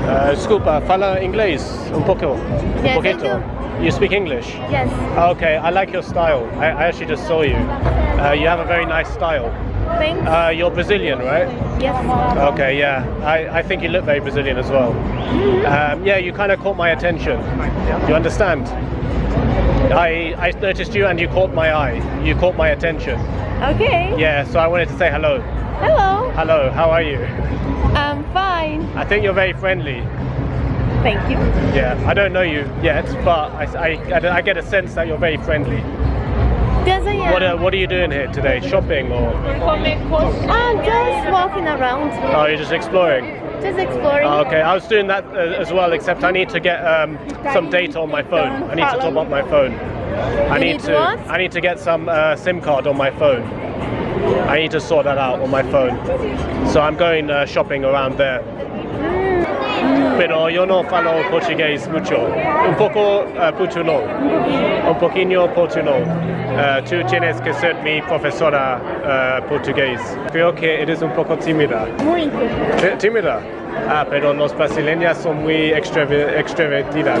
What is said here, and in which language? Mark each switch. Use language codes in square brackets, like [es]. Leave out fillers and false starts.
[pt] Desculpa, fala inglês [es] un poco? [en] Yes, [es] un poquito. [en] I do. You speak English? Yes. Okay, I like your style. I actually just saw you. You have a very nice style. Thanks. You're Brazilian, right? Yes. Okay, yeah. I think you look very Brazilian as well. Yeah, you kind of caught my attention. You understand? I noticed you and you caught my eye. You caught my attention. Okay. Yeah, so I wanted to say hello. Hello. Hello, how are you? I'm fine. I think you're very friendly. Thank you. Yeah, I don't know you yet, but I get a sense that you're very friendly. Yes, I am. What are you doing here today? Shopping or? I'm just walking around. Oh, you're just exploring? Just exploring. Oh, okay, I was doing that as well, except I need to get some data on my phone. I need to top up my phone. I need to get some SIM card on my phone. I need to sort that out on my phone. So I'm going shopping around there. [es] Pero yo no falo portugués mucho. Un poco portuñol. Un poquito portuñol. Tú tienes que ser mi profesora portugués. Creo que eres un poco tímida. Muy. ¿Tímida? Ah, pero los brasileños son muy extrovertidas.